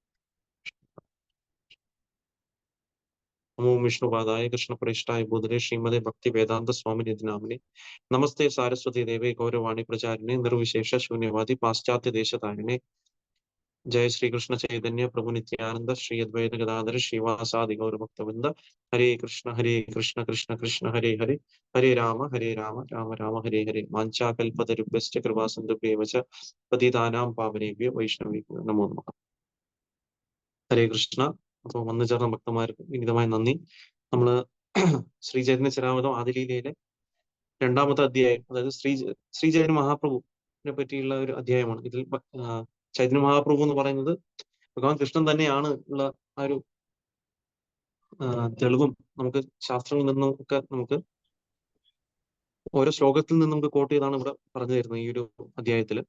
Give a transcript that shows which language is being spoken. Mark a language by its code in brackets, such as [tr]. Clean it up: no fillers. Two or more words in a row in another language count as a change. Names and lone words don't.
[sa] നമോ വിഷ്ണുപാദായ കൃഷ്ണപ്രേഷ്ഠായ ഭൂതലേ ശ്രീമതേ ഭക്തി വേദാന്ത സ്വാമി നാമിനെ നമസ്തേ സാരസ്വതി ദേവേ ഗൗരവാണി പ്രചാരിണേ നിർവിശേഷ ശൂന്യവാദി പാശ്ചാത്യ ദേശതാരിണേ ജയ ശ്രീകൃഷ്ണ ചൈതന്യ പ്രഭു നിത്യാനന്ദ ശ്രീ അദ്വൈത ഗദാധര ശ്രീവാസാദി ഗൗരഭക്തവൃന്ദ ഹരേ കൃഷ്ണ കൃഷ്ണ കൃഷ്ണ ഹരേ ഹരേ ഹരേ രാമ രാമ രാമ ഹരേ ഹരേ വാഞ്ചാകൽപതരുഭ്യശ്ച കൃപാസിന്ധുഭ്യേവ ച പതിതാനാം പാവനേഭ്യോ വൈഷ്ണവേഭ്യോ നമോ നമഃ. ഹരേ കൃഷ്ണ. [ml] അപ്പോൾ വന്നു ചേർന്ന ഭക്തന്മാർക്ക് വിനീതമായ നന്ദി. നമ്മള് ശ്രീ ചൈതന്യ ചരിതാമൃതം ആദിലീലയിലെ 2ാമത്തെ അധ്യായം, അതായത് ശ്രീ ചൈതന്യ മഹാപ്രഭുവിനെ പറ്റിയുള്ള ഒരു അധ്യായമാണ്. ഇതിൽ ചൈതന്യ മഹാപ്രഭു എന്ന് പറയുന്നത് ഭഗവാൻ കൃഷ്ണൻ തന്നെയാണ് ഉള്ള ആ ഒരു തെളിവും നമുക്ക് ശാസ്ത്രങ്ങളിൽ നിന്നും ഒക്കെ നമുക്ക് ഓരോ ശ്ലോകത്തിൽ നിന്ന് നമുക്ക് കോട്ട് ചെയ്താണ് ഇവിടെ പറഞ്ഞു തരുന്നത് ഈ ഒരു അധ്യായത്തില്.